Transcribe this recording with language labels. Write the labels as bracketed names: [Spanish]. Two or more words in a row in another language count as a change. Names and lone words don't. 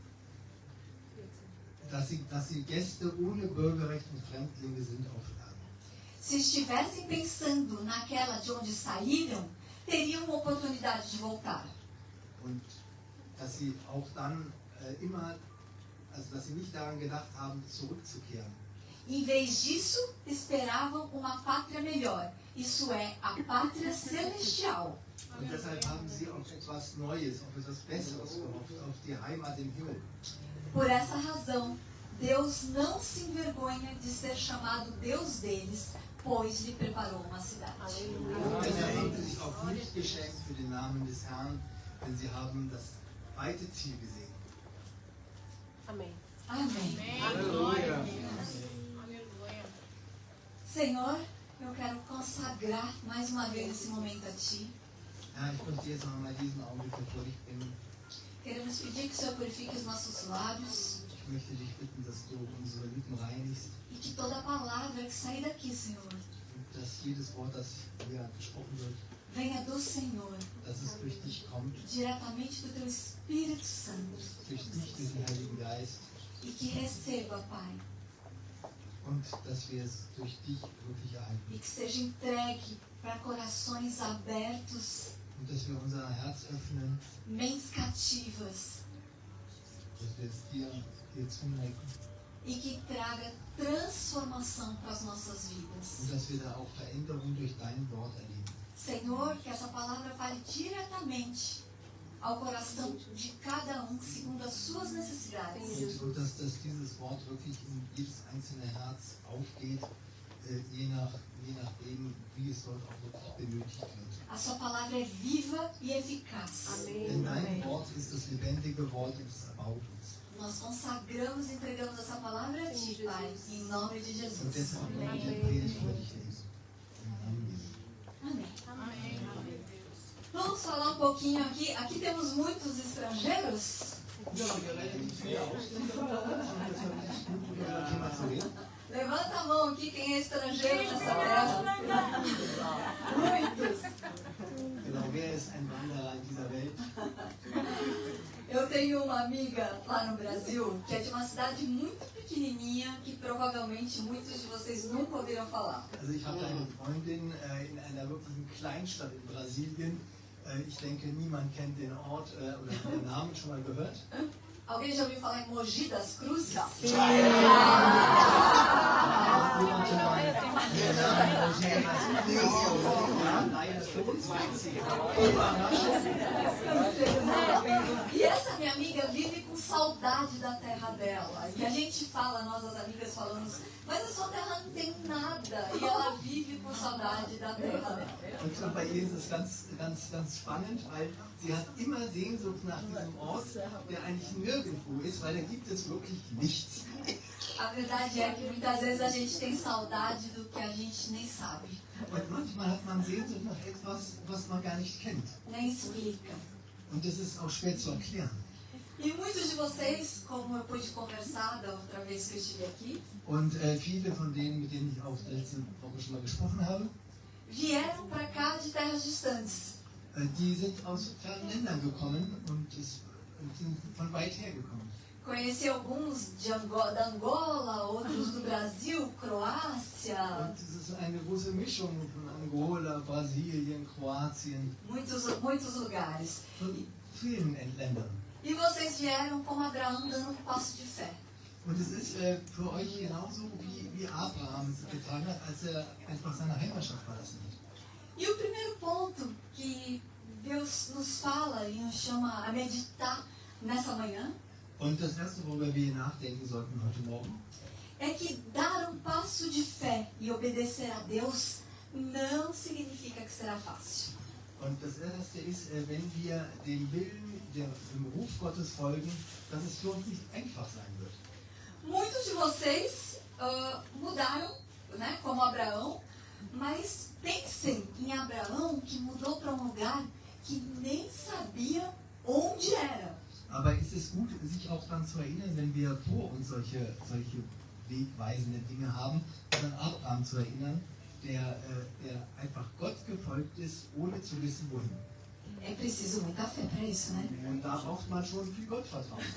[German] Dass sie Gäste ohne Bürgerrecht und Fremdlinge sind auf Erden. [Portuguese] se estivessem pensando naquela de onde saíram, teriam uma oportunidade de voltar. [German] Und dass sie auch dann dass sie nicht daran gedacht haben, zurückzukehren. [Portuguese] Em vez disso, esperavam uma pátria melhor. Isso é, a pátria celestial. [German] Und deshalb haben sie auf etwas Neues, auf etwas Besseres gehofft, auf die Heimat im Himmel. [Portuguese] Por essa razão, Deus não se envergonha de ser chamado Deus deles, pois lhe preparou uma cidade. [German] Deshalb haben sie sich auch nicht geschämt für den Namen des Herrn, denn sie haben das weite Ziel gesehen. [Portuguese] Amém. Amém. Aleluia. Senhor, eu quero consagrar mais uma vez esse momento a Ti. [German] Ja, ich möchte jetzt noch einmal diesen Augenblick vor dich bringen. [Portuguese] Queremos pedir que o Senhor purifique os nossos lábios [German] Ich möchte dich bitten, dass du unsere Lippen reinigst [Portuguese] e que toda palavra que sair daqui, Senhor, [German] und dass jedes Wort, das hier gesprochen wird, [Portuguese] venha do Senhor, [German] dass es durch dich kommt, [Portuguese] diretamente do Teu Espírito Santo, [German] durch dich, durch den Heiligen Geist, [Portuguese] e que receba, Pai, [German] und dass wir es durch dich wirklich erhalten. [Portuguese] e que seja entregue para corações abertos, [German] Und dass wir unser Herz öffnen, [Portuguese] mentes cativas, [German] dass wir es dir zuneigen [Portuguese] e que traga transformação para as nossas vidas. [German] und dass wir da auch Veränderung durch dein Wort erleben. [Portuguese] Senhor, que essa palavra fale diretamente ao coração de cada um, segundo as suas necessidades. [German] Und dass dieses Wort wirklich in jedes einzelne Herz aufgeht, je nachdem, wie es dort auch wirklich benötigt wird. [Portuguese] A sua palavra é viva e eficaz. [German] Denn dein Wort ist das lebendige Wort und es erbaut uns. [Portuguese] Nós consagramos e entregamos essa palavra a Ti, Pai, em nome de [German] Und [Portuguese] Jesus. [German] deshalb wollen wir die Predigt für dich lesen. Im Namen Jesu. [Portuguese] Amém. Vamos falar um pouquinho aqui. Aqui temos muitos estrangeiros. Levanta a mão aqui quem é estrangeiro nessa terra. Muitos. [German] Genau, wer ist ein Wanderer in dieser Welt? [Portuguese] Eu tenho uma amiga lá no Brasil que é de uma cidade muito pequenininha que provavelmente muitos de vocês nunca ouviram falar. [German] Also ich habe eine Freundin in einer wirklichen Kleinstadt in Brasilien. Ich denke, niemand kennt den Ort oder den Namen schon mal gehört. [Portuguese] Alguém já ouviu falar em Mogi das Cruzes? E essa minha amiga vive com saudade da terra dela. E a gente fala, nós as amigas falamos, mas a sua terra não tem nada. E ela vive com saudade da terra dela. [German] Und bei ihr ist es ganz spannend, weil sie hat immer Sehnsucht nach diesem Ort, der eigentlich nirgendwo ist, weil da gibt es wirklich nichts. [Portuguese] A verdade é que muitas vezes a gente tem saudade do que a gente nem sabe, [German] Und manchmal hat man Sehnsucht nach etwas, was man gar nicht kennt. [Portuguese] nem explica. [German] Und das ist auch schwer zu erklären. [Portuguese] E muitos de vocês, como eu pude conversar da outra vez que eu estive aqui, [German] Und viele von denen, mit denen ich auch letzte Woche schon mal gesprochen habe, [Portuguese] vieram para cá de terras distantes. [German] die sind aus fernen Ländern gekommen und sind von weit her gekommen. [Portuguese] Conheci alguns da Angola, outros do Brasil, Croácia, [German] Und es ist eine große Mischung von Angola, Brasilien, Kroatien, [Portuguese] muitos lugares. [German] von vielen Ländern. [Portuguese] E vocês vieram como Abraão dando um passo de fé. [German] Und es ist für euch genauso, wie Abraham es getan hat, als er einfach seine Heimatstadt verlassen hat. [Portuguese] E o primeiro ponto que Deus nos fala e nos chama a meditar nessa manhã [German] Und das Erste, worüber wir nachdenken sollten heute Morgen, [Portuguese] é que dar um passo de fé e obedecer a Deus não significa que será fácil. [German] und das Erste ist, wenn wir dem Willen, dem Ruf Gottes folgen, dass es für uns nicht einfach sein wird. [Portuguese] Muitos de vocês mudaram, né, como Abraão, mas pensem em Abraão que mudou para um lugar que nem sabia onde era. [German] Aber ist es gut, sich auch daran zu erinnern, wenn wir vor uns solche wegweisende Dinge haben, an Abraham zu erinnern, der einfach Gott gefolgt ist, ohne zu wissen, wohin. [Portuguese] É preciso muita fé para isso, né? [German] Und da braucht man schon viel Gottvertrauen.